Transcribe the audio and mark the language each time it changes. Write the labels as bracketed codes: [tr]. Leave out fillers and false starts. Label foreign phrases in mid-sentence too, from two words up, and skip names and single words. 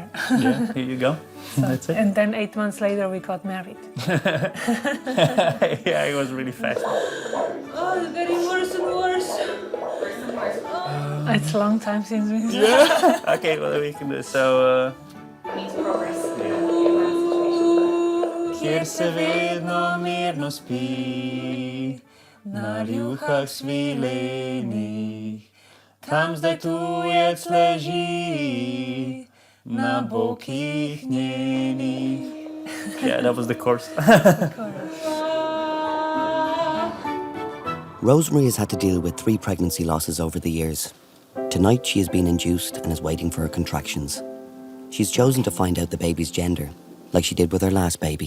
[en] Yeah, here you go. That's it. And then 8 months later, we got married. Yeah, it was really fast. Oh, it's getting worse and worse. It's a long time since we. Yeah. Okay, well we can do so. Needs progress. [sl] Kjer se vedno mirno spi, na rjuhah svilenih, tam zdaj tujec leži, na bokih njenih. [en] Yeah, that was the chorus. Rosemary has had to deal with 3 pregnancy losses over the years. Tonight she has been induced and is waiting for her contractions. She's chosen to find out the baby's gender, like she did with her last baby.